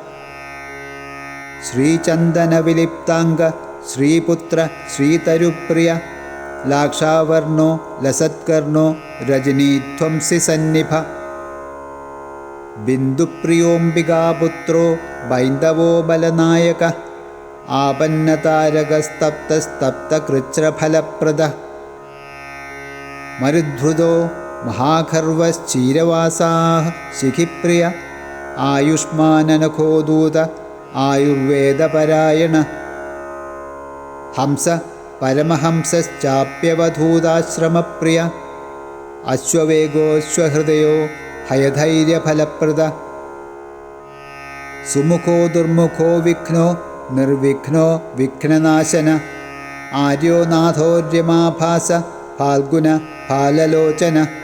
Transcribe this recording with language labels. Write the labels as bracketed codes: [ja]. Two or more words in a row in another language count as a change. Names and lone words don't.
[sa] श्रीचन्दनविलिप्ताङ्ग श्रीपुत्र श्रीतरुप्रिय लाक्षावर्णो लसत्कर्णो रजनीध्वंसि सन्निभ बिन्दुप्रियोऽम्बिकापुत्रो बैन्दवो बलनायक आपन्नतारकस्तप्तस्तप्तकृच्छ्रफलप्रद मरुद्धृतो महाखर्वश्चीरवासाः शिखिप्रिय ആയുഷ്മാനനഖോദൂത ആയുർവേദപരായണ ഹംസ പരമഹംസശ്ചാപ്യവധൂതാശ്രമപ്രിയ അശ്വവേഗോശ്വഹൃദയോ ഹയധൈര്യഫലപ്രദ സുമുഖോ ദുർമുഖോ വിഘ്നോ നിർവിഘ്നോ വിഘ്നനാശന ആര്യോ നാഥോര്യമാഭാസ ഫാൽഗുന ഫാലലോചന